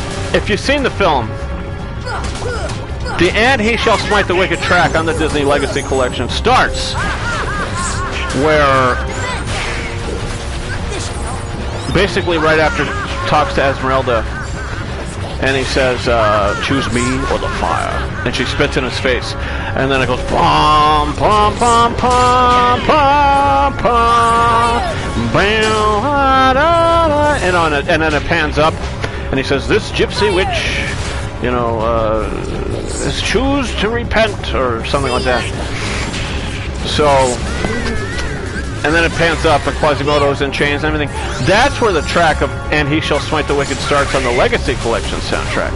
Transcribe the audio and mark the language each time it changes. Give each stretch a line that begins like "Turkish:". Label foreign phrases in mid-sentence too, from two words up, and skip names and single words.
English: if you've seen the film, the And He Shall Smite the Wicked track on the Disney Legacy Collection starts where basically right after talks to Esmeralda and he says, choose me or the fire, and she spits in his face, and then it goes pom pom pom pom pom pom bam, and then it pans up and he says, this gypsy witch, you know, is choose to repent or something like that. So, and then it pans up and Quasimodo's in chains and everything. That's where the track of And He Shall Smite the Wicked starts on the Legacy Collection soundtrack.